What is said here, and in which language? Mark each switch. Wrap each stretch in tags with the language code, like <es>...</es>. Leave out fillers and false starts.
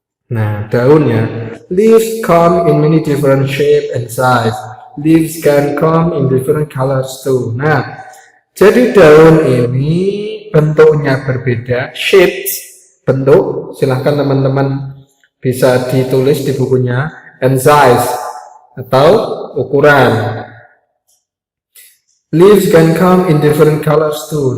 <id>Nah, daunnya,</id> <en>leaves come in many different shape and size. Leaves can come in different colors too.</en> <id>Nah, jadi daun ini bentuknya berbeda, shapes, bentuk, silahkan teman-teman bisa ditulis di bukunya, and size, atau ukuran.</id> <en>Leaves can come in different colors too.</en>